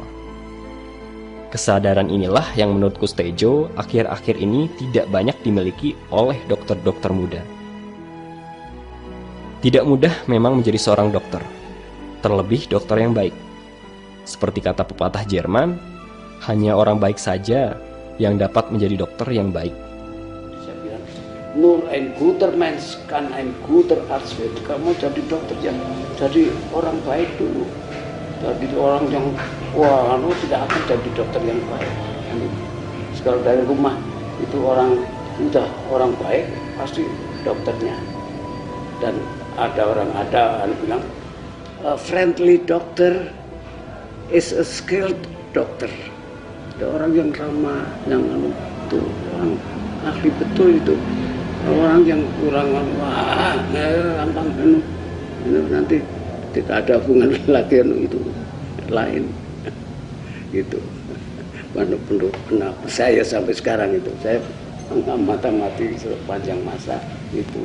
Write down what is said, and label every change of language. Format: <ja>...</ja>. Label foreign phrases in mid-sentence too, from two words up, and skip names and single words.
<id>Kesadaran inilah yang menurut Kustedjo akhir-akhir ini tidak banyak dimiliki oleh dokter-dokter muda. Tidak mudah memang menjadi seorang dokter, terlebih dokter yang baik. Seperti kata pepatah Jerman, hanya orang baik saja yang dapat menjadi dokter yang baik.</id> <de>Nur ein guter Mensch kann ein guter Arzt werden.</de> <id>Kamu jadi dokter yang jadi orang baik dulu. Jadi orang yang tidak akan jadi dokter yang baik. Kalau dari rumah itu udah orang baik, pasti dokternya. Dan ada bilang</id> <en>friendly doctor is a skilled doctor.</en> <id>Ada orang yang ramah, yang itu orang ahli betul itu. Orang yang kurang gampang nanti tidak ada hubungan lagi itu lain gitu. Kenapa saya sampai sekarang itu saya mengamati sepanjang masa itu.</id>